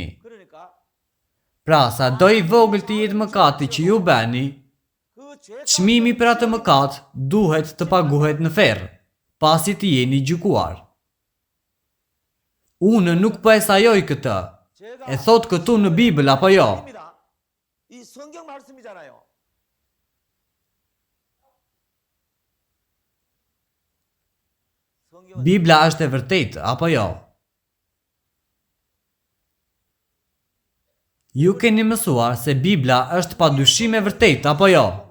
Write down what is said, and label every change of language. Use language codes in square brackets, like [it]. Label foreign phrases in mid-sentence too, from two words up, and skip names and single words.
[sq] Pra, sa do i vogël të jetë mëkati që ju bëni, çmimi për atë mëkat duhet të paguhet në ferr, pasi të jeni gjykuar. Unë nuk po e sajoj këtë. E thot këtu në Bibël apo jo? [ko] 이 성경 말씀이잖아요. [sq] Bibla është e vërtetë apo jo? Ju keni mësuar se Bibla është padyshim e vërtetë apo jo?